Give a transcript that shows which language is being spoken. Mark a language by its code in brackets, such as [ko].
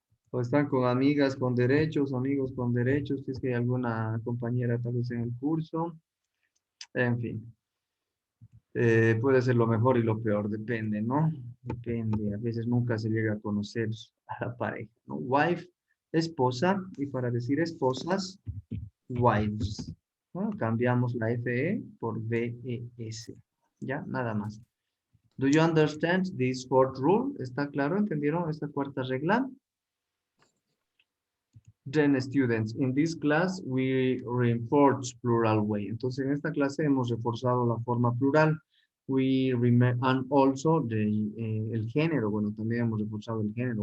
[es] O están con amigas con derechos, amigos con derechos, si es que hay alguna compañera tal vez en el curso. En fin. Puede ser lo mejor y lo peor, depende, ¿no? Depende, a veces nunca se llega a conocer a la pareja, ¿no? Wife, esposa, y para decir esposas, wives. Bueno, cambiamos la FE por VES. Ya, nada más. [en] Do you understand this fourth rule? [es] ¿Está claro? ¿Entendieron esta cuarta regla? [en] Then students, in this class we reinforce plural way. [es] Entonces en esta clase hemos reforzado la forma plural. [en] We remember, and also [es] el género, bueno, también hemos reforzado el género.